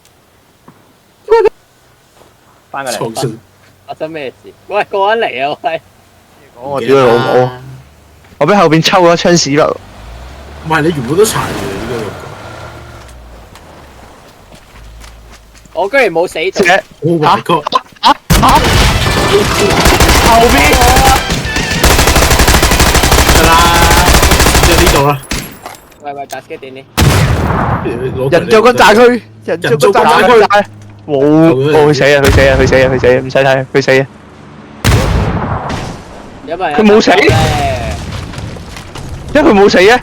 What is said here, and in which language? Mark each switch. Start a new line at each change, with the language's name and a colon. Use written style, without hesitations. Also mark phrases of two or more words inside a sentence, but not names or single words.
Cantonese: 翻過嚟，發生咩事？喂，過緊嚟啊喂！我屌你老母！我俾後邊抽咗槍屎啦！唔係你原本都殘嘅呢個。我居然冇死到。
English: Oh my god！
Cantonese: 後邊得啦，就呢度啦。喂，打機點呢？人造個炸區，冇，佢死啊！唔使睇，佢死啊！佢冇死，因為佢冇死啊！